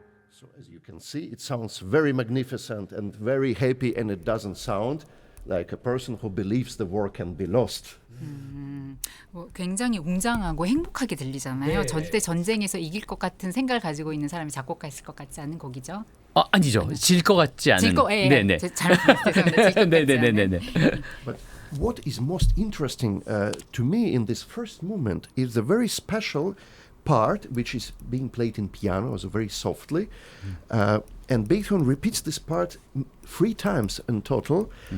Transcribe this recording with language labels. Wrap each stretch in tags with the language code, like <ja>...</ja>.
<en>So as you can see, it sounds very magnificent and very happy, and it doesn't sound like a person who believes the war can be lost.</en> <ko>굉장히 웅장하고 행복하게 들리잖아요. 네. 절대 전쟁에서 이길 것 같은 생각을 가지고 있는 사람이 작곡가였을 것 같지 않은 곡이죠. 아니죠. 질 것 같지 않은. 네네. 잘못 말씀드렸습니다. 네네네네.</ko> <en>But what is most interesting to me in this first movement is the very special part which is being played in piano, so very softly. And Beethoven repeats this part 3 times in total.</en>